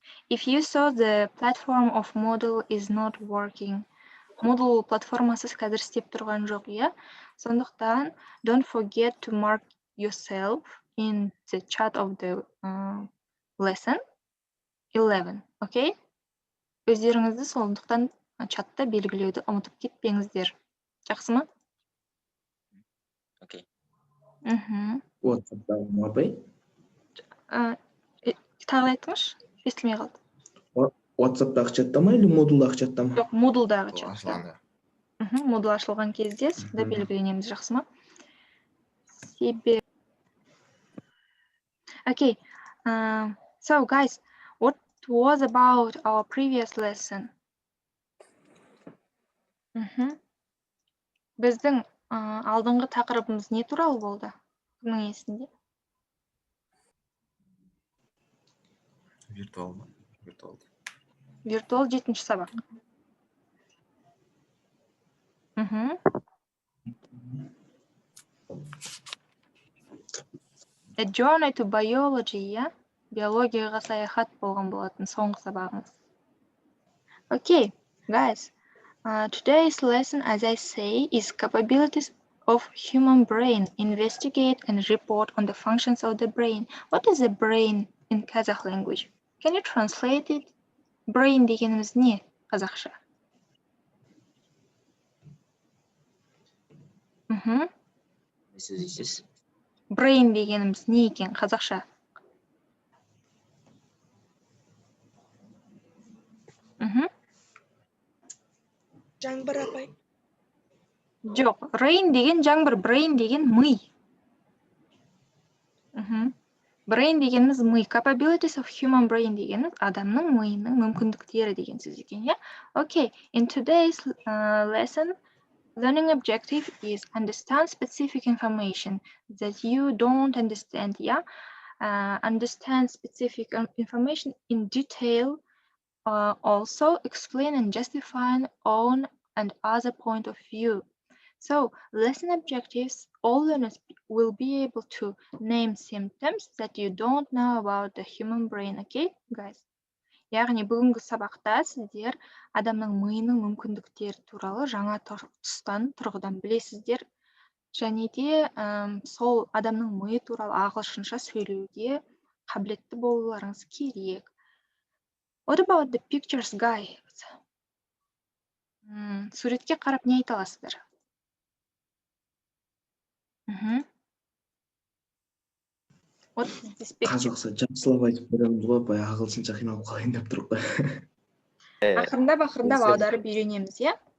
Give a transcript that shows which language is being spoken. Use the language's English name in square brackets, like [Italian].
[English] If you saw the platform of Moodle is not working, [Kazakh] Moodle платформасыз қазір істеп тұрған жоқ, иә? Сондықтан, [English] don't forget to mark yourself in the chat of the lesson 11, okay? [Kazakh] Өздеріңізді сондықтан чатта белгілеуді ұмытып кетпеңіздер. Жақсы ма? Окей. WhatsApp-дағы ма апай? Тағы айтыңызшы, естілмей қалды. WhatsApp-дағы чатта ма, [Russian] или [Kazakh] Moodle-дағы чатта ма? Жоқ, Moodle-дағы чатта. Ашылғанда. Moodle ашылған кезде сізді белгіленеміз, жақсы ма? [English] Okay, so guys, what was about our previous lesson? [Kazakh] Біздің алдыңғы тақырыбымыз не туралы болды? Кімнің есінде? Виртуал. Виртуал 7-ші сабақ. [English] A journey to biology, yeah? [Kazakh] Биологияға саяхат болған болатын соңғы сабағымыз. [English] Okay, guys, today's lesson, as I say, is capabilities of human brain. Investigate and report on the functions of the brain. What is the brain in Kazakh language? Can you translate it? [Kazakh] Brain дегеніміз не қазақша? Не сөз дейсіз? Brain дегеніміз не екен қазақша? Жаңбыр апай. Жоқ, rain деген жаңбыр, brain деген ми. Brain дегеніміз ми. [English] Capabilities of human brain [Kazakh] дегеніміз адамның миының мүмкіндіктері деген сөз екен, иә? [English] Okay, in today's lesson, learning objective is understand specific information that you don't understand, yeah? Understand specific information in detail, also explain and justify own and other point of view. So, lesson objectives, all learners will be able to name symptoms that you don't know about the human brain, okay, guys? [Kazakh] Яғни бүгінгі сабақта сіздер адамның миының мүмкіндіктері туралы жаңа тұрғыдан білесіздер. Және де сол адамның миы туралы ағылшынша сөйлеуге қабілетті болуларыңыз керек. [English] What about the pictures, guys? [Kazakh] Суретке қарап не айта аласыздар? [English] What is this picture? [Kazakh] Қазақша жақсылап айтып береміз ғой, апай, ағылшынша қиналып қалайын деп тұрып қой. Ақырындап аударып үйренеміз, иә?